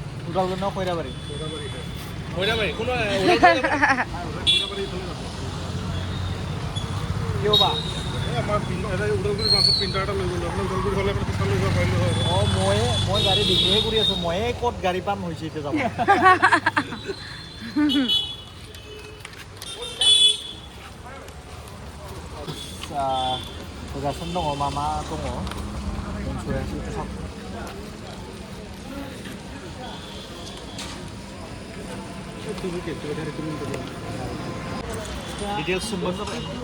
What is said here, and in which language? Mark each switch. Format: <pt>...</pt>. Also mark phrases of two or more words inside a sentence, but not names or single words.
<brx>उदालगुरि ना खैराबारि</brx> <as>खैराबारि কোনো কিয় বা আমাৰ উদালগুৰি বাছত প্ৰিণ্টাৰ এটা লৈ গ'লো আপোনাৰ উদালগুৰি হ'লে মানে পিছফালে লৈ যাব পাৰিলো হয় মই গাড়ী বিক্ৰীহে কৰি আছোঁ ময়ে ক'ত গাড়ী পাম হৈছে এতিয়া যাব</as> <brx>होगासिनो दङ मा दङ इन्सुरेन्स डिटेल्स सोंबानो जाबाय</brx>